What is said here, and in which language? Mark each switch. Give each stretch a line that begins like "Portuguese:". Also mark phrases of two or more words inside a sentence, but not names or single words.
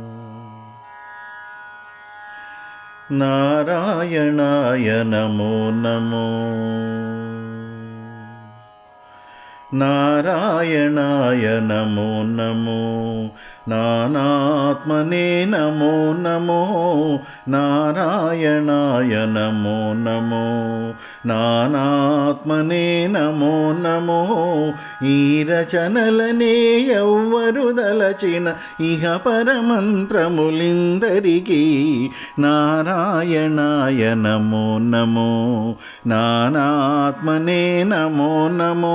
Sanskrit: నారాయణాయ నమో నమో. నారాయణాయ నమో నమో. నానాత్మనే నమో నమో. నారాయణాయ నమో నమో. నానాత్మనే నమో నమో.
Telugu: ఈ రచనలనే ఎవ్వరు దలచిన ఇహ పరమంత్రములిందరికీ
Sanskrit: నారాయణాయ నమో నమో. నానాత్మనే నమో నమో.